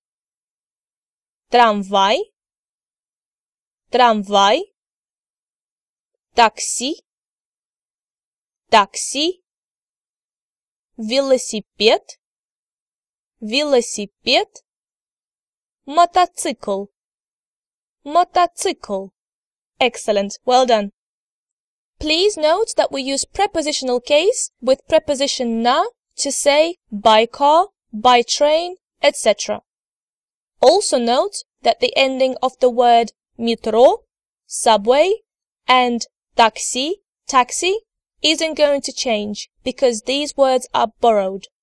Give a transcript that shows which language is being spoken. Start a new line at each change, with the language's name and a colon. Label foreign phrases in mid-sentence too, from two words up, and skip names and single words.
Russian: Трамвай. Трамвай. Такси. Такси. Велосипед. Велосипед. Мотоцикл. Мотоцикл.
English: Excellent. Well done. Please note that we use prepositional case with preposition na to say by car, by train, etc. Also note that the ending of the word metro, subway, and taxi, taxi, isn't going to change because these words are borrowed.